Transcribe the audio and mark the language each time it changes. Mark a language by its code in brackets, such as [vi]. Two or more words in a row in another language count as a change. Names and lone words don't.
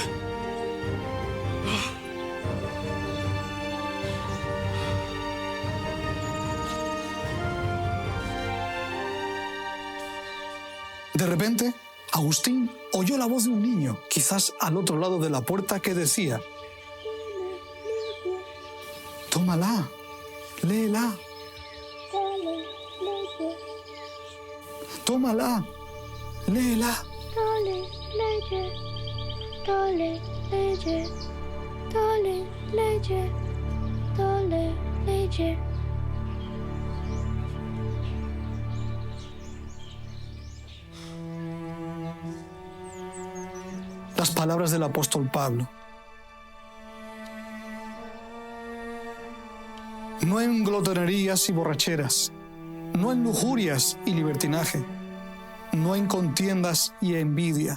[es] De repente, Agustín oyó la voz de un niño, quizás al otro lado de la puerta, que decía: «Tómala, léela. Tómala, léela». [la] Dole, lege, dole, lege, dole, lege. [es] Las palabras del apóstol Pablo. No en glotonerías y borracheras, no en lujurias y libertinaje, no en contiendas y envidia.